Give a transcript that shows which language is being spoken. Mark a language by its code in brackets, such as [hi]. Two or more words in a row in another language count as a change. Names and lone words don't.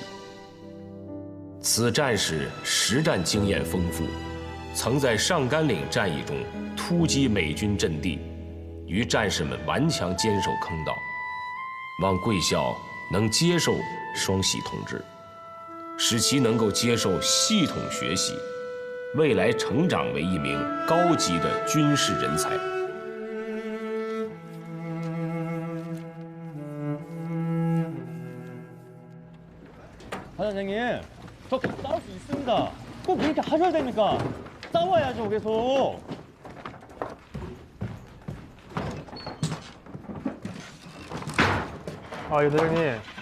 [zh] 此战士实战经验丰富，曾在上甘岭战役中突击美军阵地，与战士们顽强坚守坑道。望贵校能接受双喜同志，使其能够接受系统学习，未来成长为一名高级的军事人才。 [ko] 반장님, 저 싸울 수 있습니다. 꼭 그렇게 하셔야 됩니까? 싸워야죠, 계속. 예, 대장님.